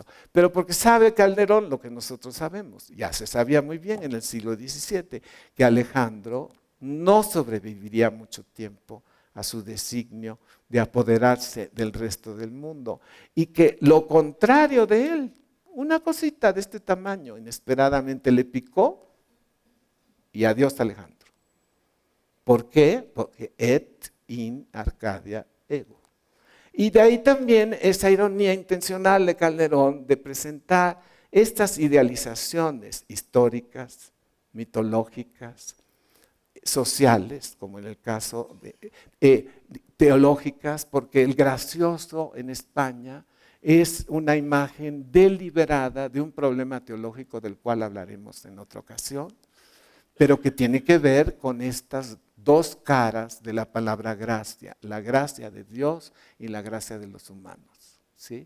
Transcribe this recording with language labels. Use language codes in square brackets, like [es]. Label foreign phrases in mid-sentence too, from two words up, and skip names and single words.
[es] Pero porque sabe Calderón lo que nosotros sabemos, ya se sabía muy bien en el siglo XVII, que Alejandro no sobreviviría mucho tiempo a su designio de apoderarse del resto del mundo. Y que lo contrario de él, una cosita de este tamaño, inesperadamente le picó y adiós Alejandro. ¿Por qué? [la] Porque et in Arcadia ego. [es] Y de ahí también esa ironía intencional de Calderón de presentar estas idealizaciones históricas, mitológicas, sociales, como en el caso de teológicas, porque el gracioso en España es una imagen deliberada de un problema teológico del cual hablaremos en otra ocasión, pero que tiene que ver con estas dos caras de la palabra gracia, la gracia de Dios y la gracia de los humanos, ¿sí?